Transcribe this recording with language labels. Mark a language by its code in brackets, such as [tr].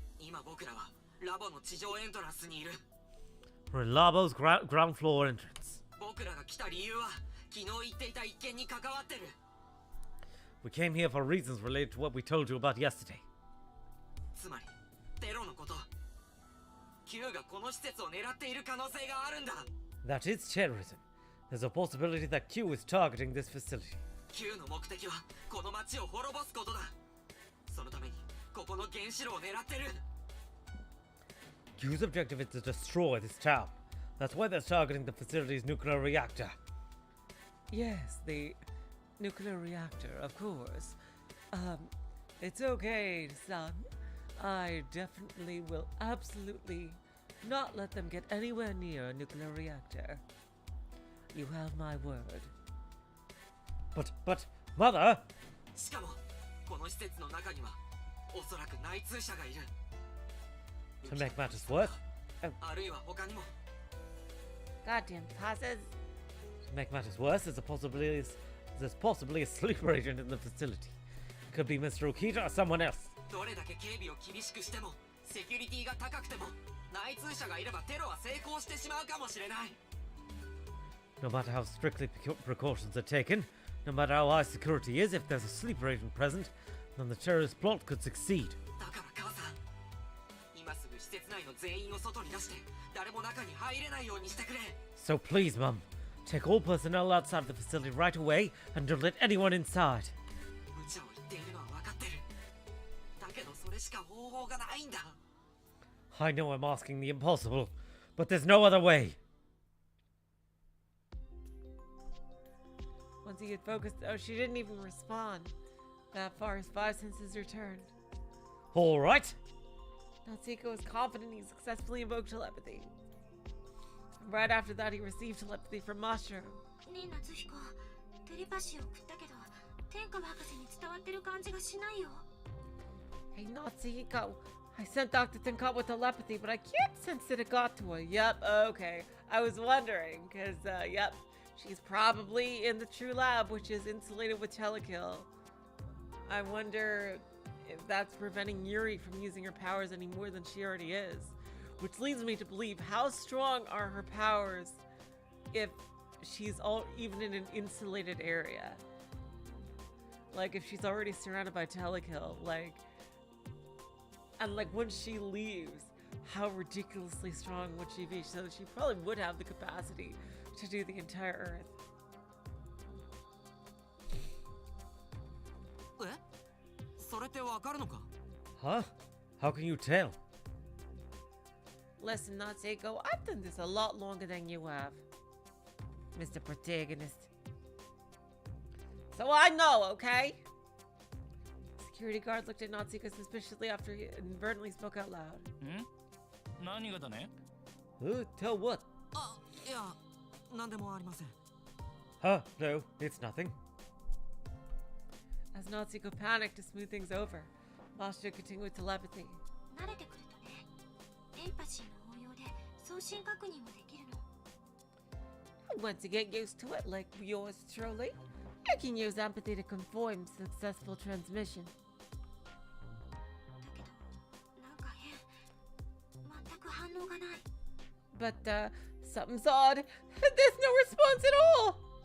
[ja] 今僕らはラボの地上エントランスにいる。 [en] We're in Labo's ground floor entrance. [ja] 僕らが来た理由は昨日言っていた一件に関わってる。 [en] We came here for reasons related to what we told you about yesterday. [ja] つまりテロのこと。 Q がこの施設を狙っている可能性があるんだ。 [en] That is terrorism. There's a possibility that Q is targeting this facility. Q の目的はこの町を滅ぼすことだ。そのためにここの原子炉を狙ってる。 Q's objective is to destroy this town. That's why they're targeting the facility's nuclear reactor. Yes, the nuclear reactor, of course. It's okay, son. I definitely will absolutely not let them get anywhere near a nuclear reactor. You have my word. But, Mother! [ja] しかもこの施設の中にはおそらく内通者がいる。 [en] To make matters worse, [ja] あるいは他にも。 [en] Goddamn passes. to make matters worse, there's possibly a sleeper agent in the facility. It could be Mr. Okita or someone else. どれだけ警備を厳しくしてもセキュリティが高くても内通者がいればテロは成功してしまうかもしれない。 No matter how strictly precautions are taken, no matter how high security is, if there's a sleeper agent present, then the terrorist plot could succeed. だから母さん、今すぐ施設内の全員を外に出して誰も中に入れないようにしてくれ。 So please, Mum, take all personnel outside the facility right away and don't let anyone inside. 無茶を言っているのは分かってる。だけどそれしか方法がないんだ。 I know I'm asking the impossible, but there's no other way. Once he had focused, oh, she didn't even respond. That far, his 5 senses returned. All right. Nausicaa was confident he successfully invoked telepathy. Right after that, he received telepathy from Mushroom. [ja] ねえ夏彦、テレパシーを送ったけど天下博士に伝わってる感じがしないよ。 [en] Hey, Natsuhiko. I sent Dr. Tenka with telepathy, but I can't sense that it got to her. Yep, okay. I was wondering, because, yep, she's probably in the true lab, which is insulated with telekill. I wonder if that's preventing Yuri from using her powers any more than she already is. Which leads me to believe, how strong are her powers if she's even in an insulated area? Like, if she's already surrounded by telekill, like... And like when she leaves, how ridiculously strong would she be? So she probably would have the capacity to do the entire Earth. [ja] え、それってわかるのか？ [en] Huh? How can you tell? Listen, Natsuko, I've done this a lot longer than you have, Mr. Protagonist. So I know, okay? Security guard looked at Natsuko suspiciously after he inadvertently spoke out loud. [ja] ん？何がだね？ [en] Tell what? [ja] あ、いや、なんでもありません。 [en] Huh? No, it's nothing. As Natsuko panicked to smooth things over, Master continued with telepathy. [ja] 慣れてくるとね、エンパシーの応用で送信確認もできるの。 [en] Once you get used to it, like yours truly, I can use empathy to conform successful transmission. [ja] だけど、なんか変。全く反応がない。 [en] But, something's odd. There's no response at all!